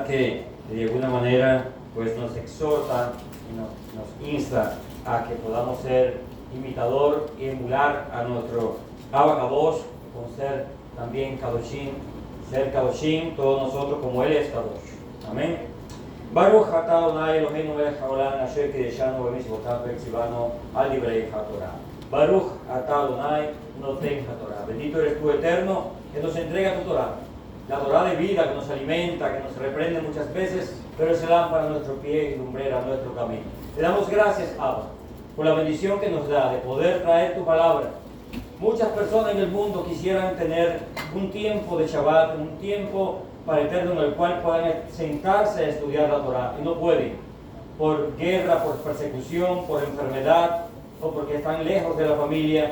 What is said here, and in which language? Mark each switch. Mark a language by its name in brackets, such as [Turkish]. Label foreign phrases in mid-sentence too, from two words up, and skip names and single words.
[Spanish] Que de alguna manera pues nos exhorta y nos insta a que podamos ser imitador y emular a nuestro [Hebrew] אבא קדוש, [Spanish] con ser también Kadoshim, ser Kadoshim, todos nosotros como Él es Kadosh. Amén. [Hebrew] ברוך אתה אדוני אלוהינו מלך העולם אשר קדשנו במצוותיו וציוונו על דברי התורה. ברוך אתה אדוני נותן התורה. [Spanish] Bendito eres tú, Eterno, que nos entrega tu Torah, la Torah de vida que nos alimenta, que nos reprende muchas veces, pero es lámpara a nuestro pie y lumbrera a nuestro camino. Te damos gracias, Abba, por la bendición que nos da de poder traer tu palabra. Muchas personas en el mundo quisieran tener un tiempo de Shabbat, un tiempo para Eterno en el cual puedan sentarse a estudiar la Torah, y no pueden, por guerra, por persecución, por enfermedad, o porque están lejos de la familia.